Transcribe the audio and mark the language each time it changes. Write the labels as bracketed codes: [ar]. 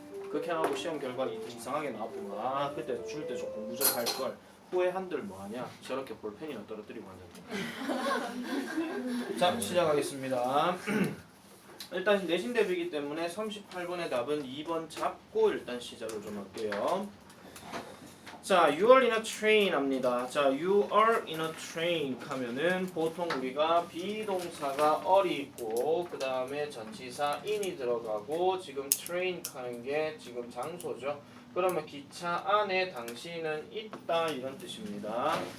[ko] 그렇게 하고 시험 결과 이상하게 나왔구나. 아 그때 줄 때 조금 무적할 걸 후회한들 뭐하냐, 저렇게 볼펜이나 떨어뜨리고 앉았다. 자 시작하겠습니다. 일단 내신 대비이기 때문에 38번의 답은 2번 잡고 일단 시작을 좀 할게요. 자, [en] you are in a train [ko] 합니다. 자, [en] you are in a train [ko] 하면은 보통 우리가 비동사가 are이 있고 그 다음에 전치사 in이 들어가고 지금 train 하는 게 지금 장소죠. 그러면 기차 안에 당신은 있다 이런 뜻입니다.